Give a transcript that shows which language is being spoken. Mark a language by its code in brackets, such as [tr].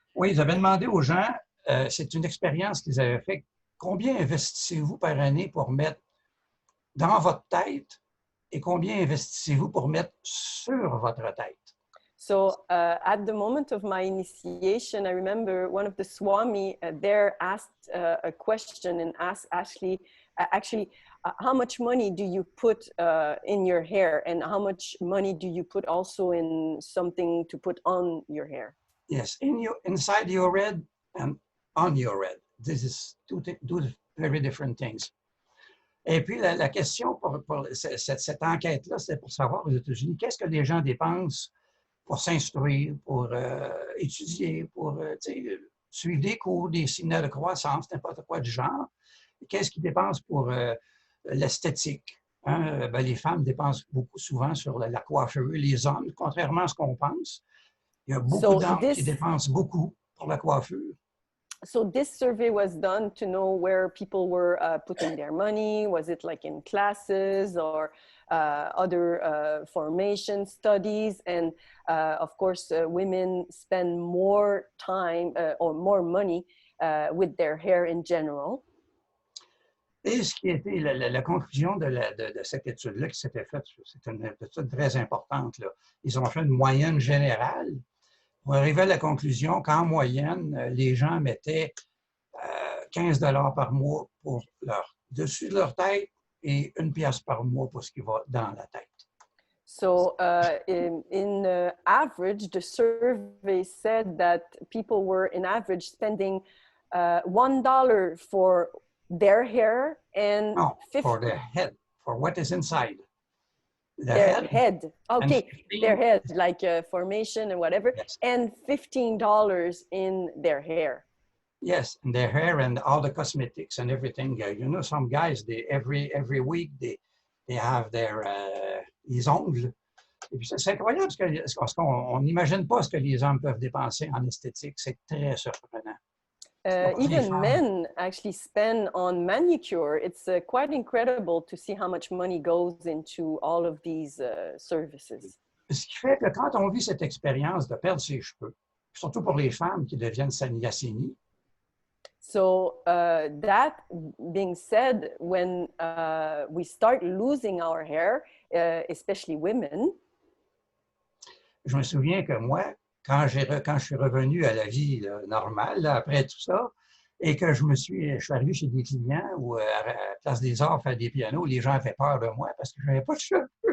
[fr] Oui, ils avaient demandé aux gens, c'est une expérience qu'ils avaient faite, combien investissez-vous par année pour mettre dans votre tête et combien investissez-vous pour mettre sur votre tête? [en] So at the moment of my initiation, I remember one of the Swami there asked a question and asked actually, how much money do you put in your hair and how much money do you put also in something to put on your hair? Yes, inside your head and on your head. This is two very different things. [fr] Et puis, la question pour cette enquête-là, c'est pour savoir aux États-Unis, qu'est-ce que les gens dépensent pour s'instruire, pour étudier, pour suivre des cours, des séminaires de croissance, n'importe quoi du genre. Qu'est-ce qu'ils dépensent pour l'esthétique? Hein? Ben, les femmes dépensent beaucoup souvent sur la coiffure. Les hommes, contrairement à ce qu'on pense, il y a beaucoup d'hommes qui dépensent beaucoup pour la coiffure. [en] So this survey was done to know where people were putting their money. Was it like in classes or other formation studies? And of course, women spend more time or more money with their hair in general. [fr] Et ce qui était la conclusion de cette étude-là qui s'était faite, c'est une étude très importante, là. Ils ont fait une moyenne générale. On arrivait à la conclusion qu'en moyenne, les gens mettaient 15 $ par mois pour leur dessus de leur tête et 1 pièce par mois pour ce qui va dans la tête. [en] So in average, the survey said that people were in average spending $1 for their hair and no, for their head, for what is inside. Their head. Okay, their head, like formation and whatever, yes. And $15 in their hair. Yes, and their hair and all the cosmetics and everything. You know, some guys, every week they have their [fr] les ongles. Et puis c'est incroyable parce qu'on n'imagine pas ce que les hommes peuvent dépenser en esthétique. C'est très surprenant. [en] Even men actually spend on manicure. It's quite incredible to see how much money goes into all of these services. [fr] Ce qui fait que quand on vit cette expérience de perdre ses cheveux, surtout pour les femmes qui deviennent sannyasini. [en] So that being said, when we start losing our hair, especially women. [fr] Je me souviens que moi, quand je suis revenu à la vie là, normale, là, après tout ça, et que je suis arrivé chez des clients ou à la Place des Arts faire des pianos, les gens avaient peur de moi parce que je n'avais pas de cheveux.